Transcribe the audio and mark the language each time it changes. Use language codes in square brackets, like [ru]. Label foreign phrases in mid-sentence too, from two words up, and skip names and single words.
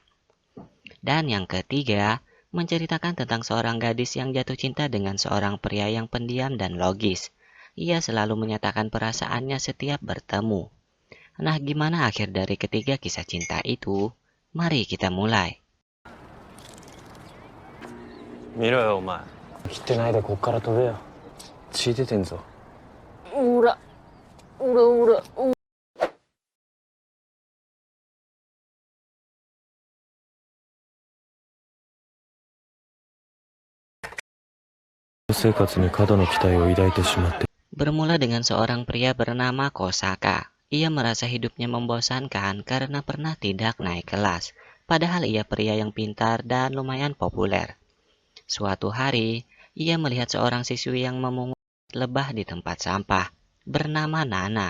[id] Dan yang ketiga menceritakan tentang seorang gadis yang jatuh cinta dengan seorang pria yang pendiam dan logis. Ia selalu menyatakan perasaannya setiap bertemu. Nah, gimana akhir dari ketiga kisah cinta itu? Mari kita mulai. [ja] 見ろよお前。切ってないでこっから飛べよ。血出てんぞ。うら。うらうら。生活に過度の期待を抱いてしまって。 [id] Bermula dengan seorang pria bernama Kosaka. Ia merasa hidupnya membosankan karena pernah tidak naik kelas. Padahal ia pria yang pintar dan lumayan populer. Suatu hari, ia melihat seorang siswi yang memungut lebah di tempat sampah, bernama Nana.